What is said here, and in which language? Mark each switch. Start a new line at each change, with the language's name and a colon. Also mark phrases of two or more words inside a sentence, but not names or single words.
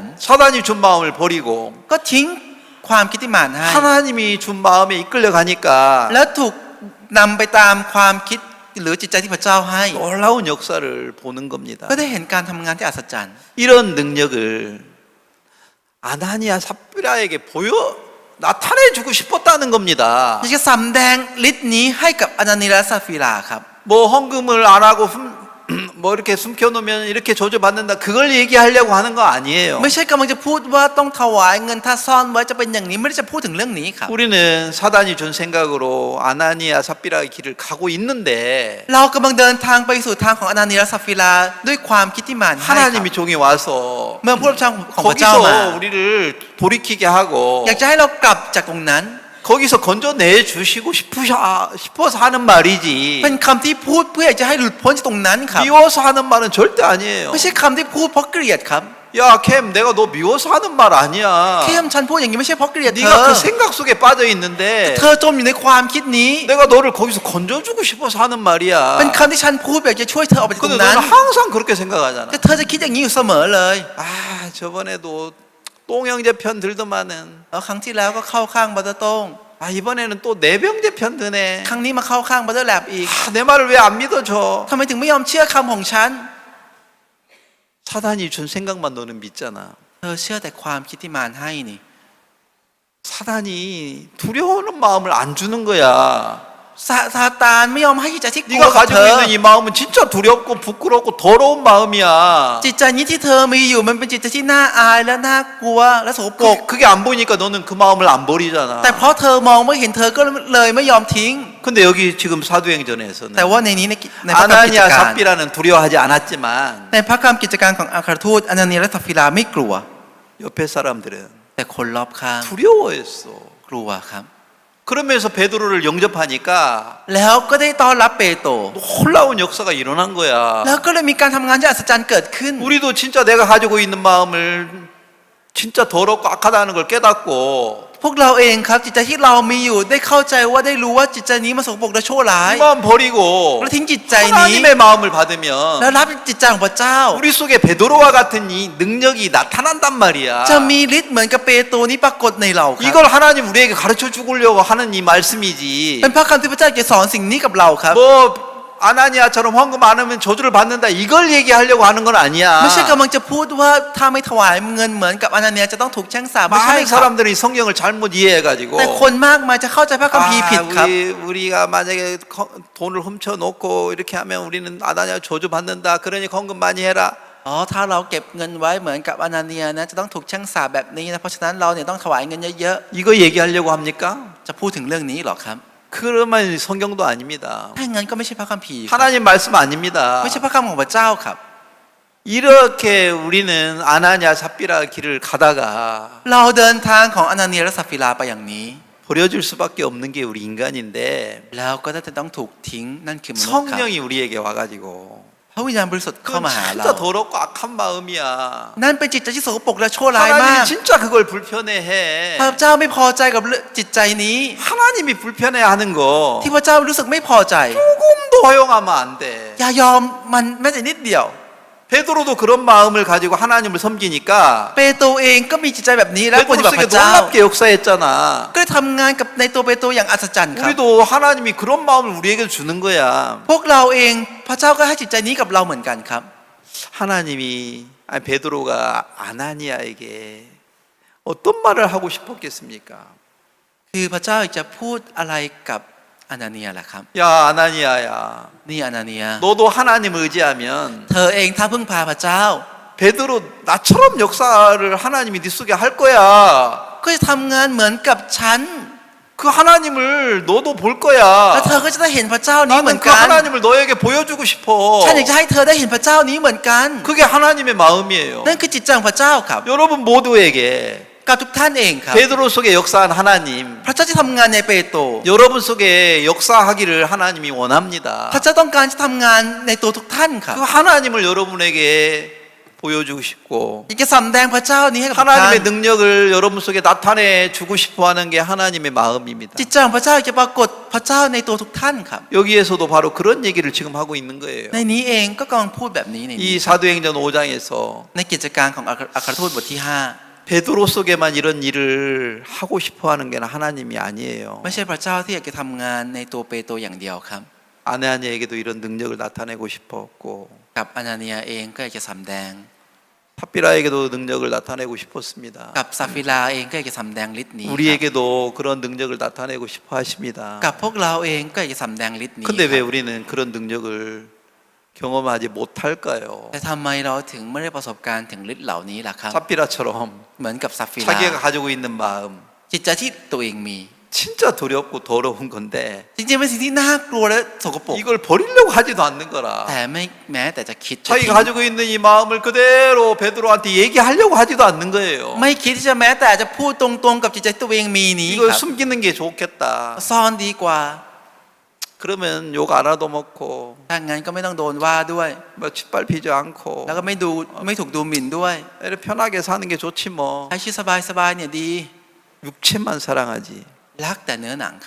Korean: 사단이 준 마음을 버리고
Thai: ก็ทิ้งความคิดที่มารให้
Korean: 하나님이 준 마음에 이끌려 가니까
Thai: แล้วถูกนำไปตามความคิดหรือจิตใจที่พระเจ้าให้
Korean: 놀라운 역사를 보는 겁니다.
Thai: ก็ได้เห็นการทำงานที่อัศจรรย์
Korean: 이런 능력을 아나니아 삽비라에게 나타내 주고 싶었다는 겁니다.
Thai: อยากจะสำแดงฤทธิ์นี้ให้กับอนานิและซาฟิราครับ
Korean: 뭐 헌금을 안 하고 뭐 이렇게 숨겨놓으면 이렇게 저주받는다 그걸 얘기하려고 하는 거 아니에요.
Thai: ไม่ใช่กำลังจะพูดว่าต้องถวายเงินถ้าซ่อนไว้จะเป็นอย่างนี้ไม่ได้จะพูดถึงเรื่องนี้ครับ
Korean: 우리는 사단이 준 생각으로 아나니아 삽비라의 길을 가고 있는데
Thai: เรากำลังเดินทางไปสู่ทางของอนานิและซาฟิราด้วยความคิดที่มารให้ครับ
Korean: 하나님이 종이 와서
Thai: เมื่อผู้รับใช้ของพระเจ้ามา
Korean: 거기서 우리를 돌이키게 하고
Thai: อยากจะให้เรากลับจากตรงนั้น
Korean: 거기서 건져내 주시고 싶어서 하는 말이지
Thai: เป็นคำที่พูดเพื่ออยากจะให้หลุดพ้นจากตรงนั้นครับ
Korean: 미워서 하는 말은 절대 아니에요.
Thai: ไม่ใช่คำที่พูดเพราะเกลียดครับ
Korean: 야, 캠, 내가 너 미워서 하는 말 아니야.
Thai: เข้มฉันพูดอย่างนี้ไม่ใช่เพราะเกลียดเธอ
Korean: 네가 그 생각 속에 빠져 있는데
Thai: เธอจมอยู่ในความคิดนี้
Korean: 내가 너를 거기서 건져주고 싶어서 하는 말이야.
Thai: เป็นคำที่ฉันพูดอยากจะช่วยเธอออกไปจากตร
Korean: 근데
Thai: งนั้น
Korean: 너는 항상 그렇게 생각하잖아.
Thai: แต่เธอจะคิดอย่างนี้อยู่เสมอเลย
Korean: 아, 저번에도 똥형제 편 들더만은
Thai: แล้วครั้งที่แล้วก็เข้าข้างบัตเตอร์โต้ง
Korean: 아, 이번에는 또 내병제 편 드네.
Thai: ครั้งนี้มาเข้าข้างบัตเตอร์แลบอีก
Korean: 아, 내 말을 왜 안 믿어줘?
Thai: ทำไมถึงไม่ยอมเชื่อคำของฉัน
Korean: 사단이 준 생각만 너는 믿잖아.
Thai: เธอเชื่อแต่ความคิดที่มารให้นี่
Korean: 사단이 두려워하는 마음을 안 주는 거야.
Thai: ซาตานไม่ยอมให้จิตใจที่กลัว
Korean: 네가
Thai: กับเธ
Korean: 가지고
Thai: อ
Korean: 있는 이 마음은 진짜 두렵고 부끄럽고 더러운 마음이야.
Thai: จิตใจนี้ที่เธอมีอยู่มันเป็นจิตใจที่น่าอายและน่ากลัวและสกปรก
Korean: 그게 안 보이니까 너는 그 마음을 안 버리잖아.
Thai: แต่เพราะเธอมองไม่เห็นเธอก็เลยไม่ยอมทิ้ง
Korean: 근데 여기 지금 사도행전에서는
Thai: แต่ว่าในนี้ในพระคัมภีร์กิจ
Korean: 아나니아
Thai: การ
Korean: 삽비라는 두려워하지 않았지만
Thai: ในพระคัมภีร์กิจการของอัครทูตอนานีและซัฟฟิราไม่กลัว
Korean: 옆에 사람들은
Thai: แต่คนรอบข้าง
Korean: 두려워했어.
Thai: กลัวครับ
Korean: 그러면서 베드로를 영접하니까
Thai: แล้วก็ได้ต้อนรับเปโตร
Korean: 놀라운 역사가 일어난 거야.
Thai: แล้วก็เลยมีการทำงานที่อัศจรรย์เกิดขึ้น
Korean: 우리도 진짜 내가 가지고 있는 마음을 진짜 더럽고 악하다는 걸 깨닫고
Thai: พวกเราเองครับจิตใจที่เรามีอยู่ได้เข้าใจว่าได้รู้ว่าจิตใจนี้มันสกปรกและชั่วร้าย
Korean: 이 마음 버리고
Thai: แล้วทิ้งจิตใจนี้
Korean: 하나님의 마음을 받으면
Thai: แล้วรับจิตใจของพระเจ้า
Korean: 우리 속에 베드로와 같은 이 능력이 나타난단 말이야.
Thai: จะมีฤทธิ์เหมือนกับเปโตรนี้ปรากฏในเราครับ
Korean: 이걸 하나님 우리에게 가르쳐 주려고 하는 이 말씀이지.
Thai: เป็นพระคำที่พระเจ้าจะสอนสิ่งนี้กับเราครับ
Korean: 뭐 아나니아처럼 헌금 안 하면 저주를 받는다 이걸 얘기하려고 하는 건 아니야.
Thai: ไม่ใช่กำลังจะพูดว่าถ้าไม่ถวายเงินเหมือนกับอนาเนียจะต้องถูกแช่งสาปไม่ใช่
Korean: 많은
Thai: ครับ
Korean: 사람들이 이 성경을 잘못 이해해가지고
Thai: แต่คนมากมายจะเข้าใจพระคัมภีร์ผิดครับ
Korean: 우리가 만약에 돈을 훔쳐놓고 이렇게 하면 우리는 아나니아 저주 받는다. 그러니 헌금 많이 해라.
Thai: อ๋อถ้าเราเก็บเงินไว้เหมือนกับอนาเนียนะจะต้องถูกแช่งสาปแบบนี้นะเพราะฉะนั้นเราเนี่ยต้องถวายเงินเยอะ
Korean: 이거 얘기하려고 합니까?
Thai: ๆจะพูดถึงเรื่องนี้หรอครับ
Korean: 그러면 성경도 아닙니다.
Thai: ถ้างั้นก็ไม่ใช่พระคัมภีร์ครับ
Korean: 하나님 말씀 아닙니다.
Thai: ไม่ใช่พระคำของพระเจ้าครับ
Korean: 이렇게 우리는 아나니아 삽비라 길을 가다가
Thai: เราเดินทางของอนาเนียและซัฟฟิราไปอย่างนี้
Korean: 버려질 수밖에 없는 게 우리 인간인데
Thai: แล้วก็จะต้องถูกทิ้งนั่นคือมนุษย์ครับ
Korean: 성령이 우리에게 와가지고
Thai: พระวิญญาณบริสุทธิ์เข้า
Korean: 그건
Thai: มาหาเรา
Korean: 진짜 더럽고 악한 마음이야.
Thai: นั่นเป็นจิตใจที่สกปรกและชั่วร้ายมาก
Korean: 하나님 진짜 그걸 불편해해.
Thai: พระเจ้าไม่พอใจกับจิตใจนี้
Korean: 하나님이 불편해하는 거
Thai: ที่พระเจ้ารู้สึกไม่พอใจ
Korean: 조금도 허용하면 안 돼.
Thai: อย่ายอมมันแม้แต่นิดเดียว
Korean: 베드로도 그런 마음을 가지고 하나님을 섬기니까
Thai: เปโตรเองก็มีจิตใจแบบนี้แล้วปฏิบัติ
Korean: 베드로
Thai: พ
Korean: 속에
Thai: ระเจ้า
Korean: 놀랍게 역사했잖아.
Thai: ก็ทำงานกับในตัวเปโตรอย่างอัศจรรย์ครับ
Korean: 우리도 하나님이 그런 마음을 우리에게 주는 거야.
Thai: พวกเราเองพระเจ้าก็ให้จิตใจนี้กับเราเหมือนกันครับ
Korean: 하나님이 아니 베드로가 아나니아에게 어떤 말을 하고 싶었겠습니까?
Thai: คือพระเจ้าจะพูดอะไรกับอนาเนียล่ะครับ
Korean: 야 아나니아야,
Thai: นี่อนาเนีย
Korean: 너도 하나님 의지하면
Thai: เธอเองถ้าพึ่งพาพระเจ้า
Korean: 베드로 나처럼 역사를 하나님이 네 속에 할 거야.
Thai: ก็จะทำงานเหมือนกับฉัน
Korean: 그 하나님을 너도 볼 거야.
Thai: แล้วเธอก็จะได้เห็นพระเจ้านี้เหมือ
Korean: 나는
Thai: น
Korean: 그
Thai: กัน
Korean: 하나님을 너에게 보여주고 싶어.
Thai: ฉันอยากจะให้เธอได้เห็นพระเจ้านี้เหมือนกัน
Korean: 그게 하나님의 마음이에요.
Thai: นั่นคือจิตใจของพระเจ้าครับ
Korean: 여러분 모두에게
Thai: กับทุกท่านเองครับ
Korean: 베드로 속에 역사한 하나님,
Thai: พระเจ้าจะทำงานในเปโตร
Korean: 여러분 속에 역사하기를 하나님이 원합니다.
Thai: พระเจ้าต้องการจะทำงานในตัวทุกท่านครับ
Korean: 그 하나님을 여러분에게 보여주고 싶고
Thai: อยากจะสำแดงพระเจ้านี้ให้กับทุกท่าน
Korean: 하나님의 능력을 여러분 속에 나타내 주고 싶어하는 게 하나님의 마음입니다.
Thai: จิตใจของพระเจ้าจะปรากฏพระเจ้าในตัวทุกท่านครับ
Korean: 여기에서도 바로 그런 얘기를 지금 하고 있는 거예요.
Thai: ในนี้เองก็กำลังพูดแบบนี้ในนี้
Korean: 이 사도행전 5장에서
Thai: ในกิจการของอัครทูตบทที่
Korean: 베드로 속에만 이런 일을 하고 싶어하는 게 하나님이 아니에요.
Thai: 5 ไม่ใช่พระเจ้าที่อยากจะทำงานในตัวเปโตรอย่างเดียวครับ
Korean: 아나니아에게도 이런 능력을 나타내고 싶었고
Thai: กับอนาเนียเองก็อยากจะสำแดง
Korean: 삽비라에게도 능력을 나타내고 싶었습니다.
Thai: กับซัฟฟิราเองก็อยากจะสำแดงฤทธิ์นี้ครับ
Korean: 우리에게도 그런 능력을 나타내고 싶어 하십니다.
Thai: กับพวกเราเองก็อยากจะสำแดงฤทธิ์นี้
Korean: 근데
Thai: ค
Korean: 왜
Thai: รับ
Korean: 우리는 그런 능력을 경험하지 못할까요?
Thai: แต่ทำไมเราถึงไม่ได้ประสบการณ์ถึงฤทธิ์เหล่านี้ล่ะครับ
Korean: 삽비라처럼
Thai: เหมือนกับซัฟฟิรา
Korean: 자기가 가지고 있는 마음
Thai: จิตใจที่ตัวเองมี
Korean: 진짜 두렵고 더러운 건데
Thai: จริงๆเป็นสิ่งที่น่ากลัวและสกปรก
Korean: 이걸 버리려고 하지도 않는 거라.
Thai: แต่ไม่แม้แต่จะคิดจะทิ้
Korean: 자기가
Thai: ง
Korean: 가지고 있는 이 마음을 그대로 베드로한테 얘기하려고 하지도 않는 거예요.
Thai: ไม่คิดที่จะแม้แต่จะพูดตรงๆกับจิตใจตัวเองมีนี้
Korean: 이걸
Thai: ครับ
Korean: 숨기는 게 좋겠다.
Thai: ซ่อนดีกว่า
Korean: 그러면 욕 안 하도 먹고
Thai: ถ้างั้นก็ไม่ต้องโดนว่าด้วย
Korean: 뭐 짓밟히지 않고
Thai: แล้วก็ไม่ถูกดูหมิ่นด้วย
Korean: 이렇게 편하게 사는 게 좋지 뭐.
Thai: ให้ชีวิตสบายๆเนี่ยดี
Korean: 육체만 사랑하지.
Thai: รักแต่เนื้อหนังครับ